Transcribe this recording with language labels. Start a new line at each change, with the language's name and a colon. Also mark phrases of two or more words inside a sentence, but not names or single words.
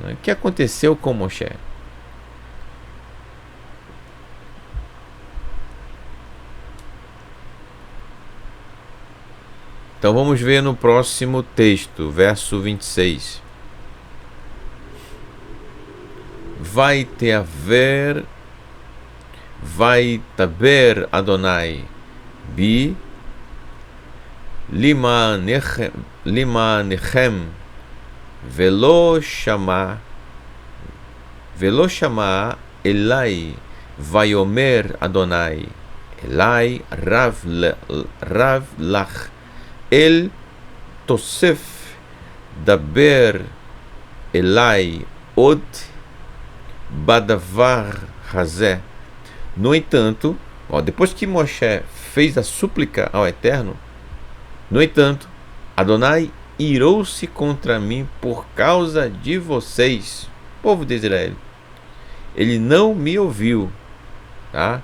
Portuguese: O que aconteceu com Moshe? Então vamos ver no próximo texto, verso 26.
Hebrew: ויתעבר אדני בי למענכם ולא שמע אלי ויאמר אדני אלי רב לך אל תוסף דבר אלי עוד בדבר הזה.
Portuguese: No entanto, depois que Moshe fez a súplica ao Eterno, no entanto, Adonai irou-se contra mim por causa de vocês, povo de Israel. Ele não me ouviu, tá?